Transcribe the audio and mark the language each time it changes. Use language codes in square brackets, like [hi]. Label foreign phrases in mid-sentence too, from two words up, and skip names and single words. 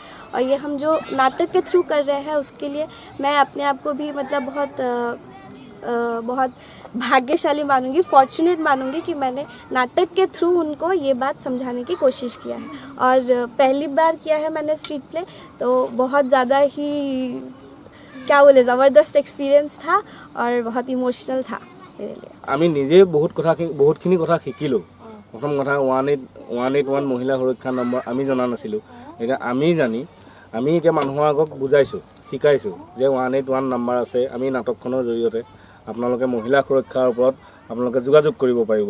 [hi] और ये हम जो नाटक के थ्रू कर रहे हैं उसके लिए मैं अपने आप को भी मतलब बहुत भाग्यशाली मानूंगी, फॉर्चुनेट मानूंगी कि मैंने नाटक के थ्रू उनको ये बात समझाने की कोशिश किया है। और पहली बार किया है मैंने [en] street play, [hi] तो बहुत ज़्यादा ही क्या बोले ज़बरदस्त एक्सपीरियंस था और बहुत इमोशनल था मेरे लिए। [as] আমি নিজে বহুতখিনি কথা শিকিলোঁ। প্ৰথম কথা 181 মহিলা সুৰক্ষা নম্বৰ আমি জনা নাছিলোঁ। এতিয়া আমি এতিয়া মানুহৰ আগত বুজাইছোঁ, শিকাইছোঁ যে 181 নম্বৰ আছে। আমি নাটকখনৰ জৰিয়তে আপোনালোকে মহিলা সুৰক্ষাৰ ওপৰত আপোনালোকে যোগাযোগ কৰিব পাৰিব।